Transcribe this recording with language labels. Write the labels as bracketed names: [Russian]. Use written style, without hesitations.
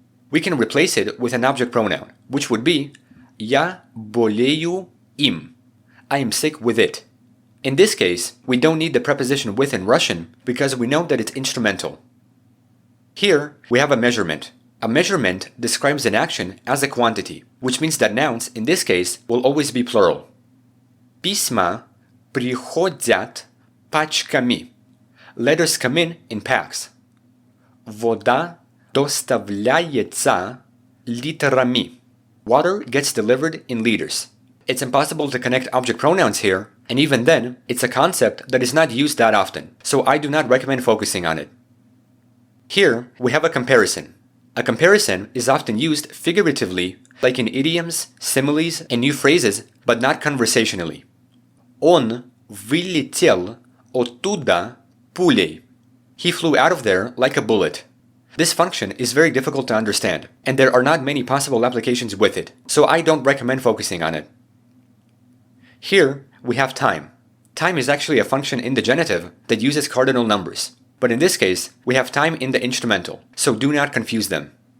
[English] We can replace it with an object pronoun, which would be [Russian] Я болею им. [English] I am sick with it. In this case, we don't need the preposition with in Russian because we know that it's instrumental. Here, we have a measurement. A measurement describes an action as a quantity, which means that nouns, in this case, will always be plural. [Russian] Письма приходят пачками. [English] Letters come in packs. [Russian] Вода доставляется литрами. [English] Water gets delivered in liters. It's impossible to connect object pronouns here, and even then, it's a concept that is not used that often, so I do not recommend focusing on it. Here, we have a comparison. A comparison is often used figuratively, like in idioms, similes, and new phrases, but not conversationally. [Russian] Он вылетел оттуда пулей. [English] He flew out of there like a bullet. This function is very difficult to understand, and there are not many possible applications with it, so I don't recommend focusing on it. Here, we have time. Time is actually a function in the genitive that uses cardinal numbers. But in this case, we have time in the instrumental, so do not confuse them.